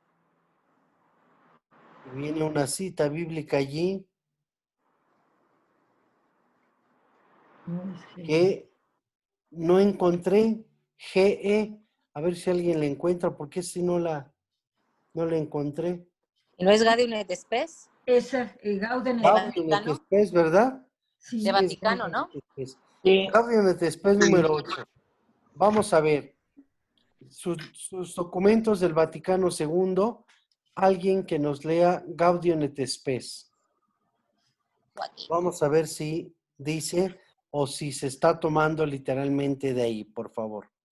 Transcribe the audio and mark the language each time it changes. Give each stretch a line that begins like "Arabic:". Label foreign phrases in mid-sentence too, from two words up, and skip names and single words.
Spanish: Y viene una cita bíblica allí que no encontré, GE, a ver si alguien la encuentra, porque si no la encontré. ¿No es Gaudium et Spes? Esa, Gaudium et Gaudium et Vaticano? Spes, ¿verdad? Sí. De Vaticano, ¿no? Sí. Gaudium et Spes número 8. Vamos a ver sus documentos del Vaticano II. Alguien que nos lea Gaudium et Spes. Vamos a ver si dice o si se está tomando literalmente de ahí, por favor.